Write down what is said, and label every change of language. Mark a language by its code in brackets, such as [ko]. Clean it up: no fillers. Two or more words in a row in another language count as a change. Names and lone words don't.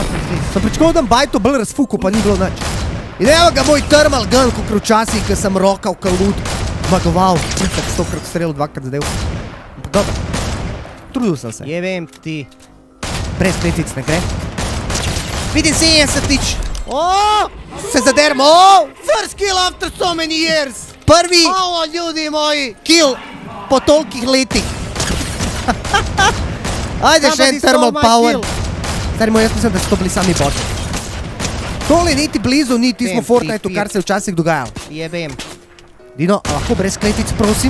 [sl] Sem pričakoval, da bajto bolj razfuku, pa ni bilo nič. In evo ga moj [en] thermal gun, [sl] kukar včasih, ko sem rokal kalud, zmagoval. Itak 100krat ustrelil, 2krat zadev. Ampak dobro. Trudil sem se. Jebem ti. Brez kletic ne gre. 75-tič. Se zadermo. [en] First kill after so many years. [sl] Prvi [hr] Ljudi moji. [sl] kill po tolikih letih. Ajde še en [en] thermal power. [sl] Stari moj, jaz mislim, da so to bili sami boti. Tole niti blizu, niti smo Fortnite-u, kar se je včasih dogajalo. Jebem. Dino, lahko brez kletic, prosim?